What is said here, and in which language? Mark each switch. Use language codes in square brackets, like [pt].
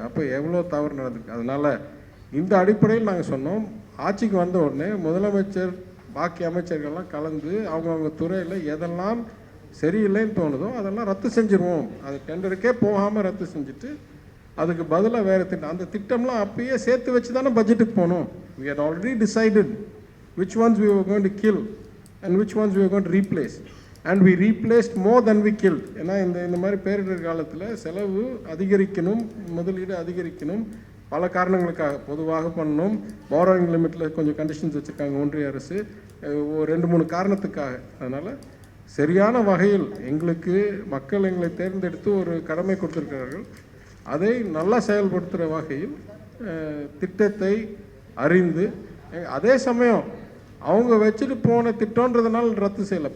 [ta] அப்போ எவ்வளோ தவறு நடந்திருக்கு. அதனால் இந்த அடிப்படையில் நாங்கள் சொன்னோம், ஆட்சிக்கு வந்த உடனே முதலமைச்சர் பாக்கி அமைச்சர்கள்லாம் கலந்து அவங்கவுங்க துறையில் எதெல்லாம் சரியில்லைன்னு தோணுதோ அதெல்லாம் ரத்து செஞ்சுருவோம். அது டெண்டருக்கே போகாமல் ரத்து செஞ்சுட்டு அதுக்கு பதிலாக வேறு திட்டம், அந்த திட்டம்லாம் அப்பயே சேர்த்து வச்சு தானே பட்ஜெட்டுக்கு போகணும். [en] we had already decided which ones we were going to kill and which ones we were going to replace, and we replaced more than we killed. [ta] ஏன்னா இந்த மாதிரி பேரிடர் காலத்தில் செலவு அதிகரிக்கணும், முதலீடு அதிகரிக்கணும், பல காரணங்களுக்காக பொதுவாக பண்ணணும். borrowing லிமிட்டில் கொஞ்சம் கண்டிஷன்ஸ் வச்சுருக்காங்க ஒன்றிய அரசு, ஒரு 2-3 காரணத்துக்காக. அதனால் சரியான வகையில் எங்களுக்கு மக்கள் எங்களை தேர்ந்தெடுத்து ஒரு கடமை கொடுத்துருக்கிறார்கள், அதை நல்லா செயல்படுத்துகிற வகையில் திட்டத்தை அறிந்து, அதே சமயம் அவங்க வச்சுட்டு போன திட்டன்றதுனால ரத்து செய்யலை.